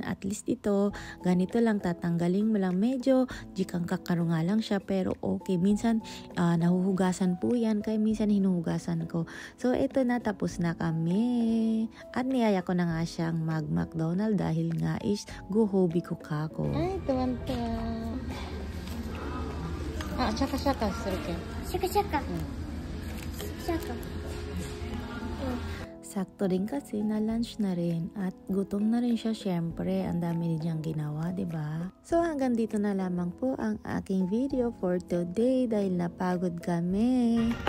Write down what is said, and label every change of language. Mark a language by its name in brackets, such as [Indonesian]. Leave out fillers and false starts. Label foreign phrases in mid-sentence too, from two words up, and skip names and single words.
[Filipino] At least ito, ganito lang, tatanggalin mo lang, medyo jikang kakarunga lang siya pero okay. Minsan nahuhugasan po yan kaya minsan hinuhugasan ko. So ito na, tapos na kami. At niyaya ko na nga siyang mag-McDonald dahil nga is guhobi ko kako. Ay, tuwan-tuwa. [Japanese] Shaka-shakaするけん。 Shaka-shaka. Shaka. [Filipino] Sakto rin kasi na lunch na rin at gutom na rin siya syempre. Ang dami din niyang ginawa, diba? So hanggang dito na lamang po ang aking video [English] for today [Filipino] dahil napagod kami.